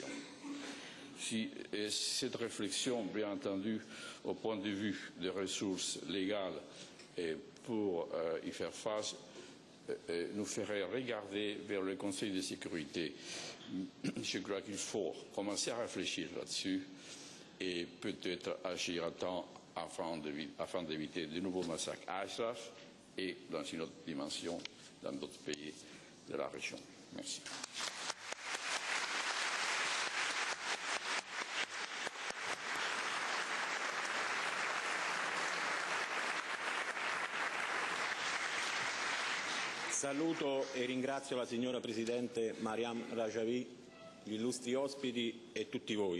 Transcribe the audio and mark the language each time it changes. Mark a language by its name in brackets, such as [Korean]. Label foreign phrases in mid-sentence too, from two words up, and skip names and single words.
[French] Si cette réflexion, bien entendu, au point de vue des ressources légales pour y faire face, nous ferait regarder vers le Conseil de sécurité. Je crois qu'il faut commencer à réfléchir là-dessus et peut-être agir à temps afin d'éviter de nouveaux massacres à Ashraf et dans une autre dimension dans d'autres pays de la région. Merci. [Italian] Saluto e ringrazio la signora Presidente Mariam Rajavi, gli illustri ospiti e tutti voi.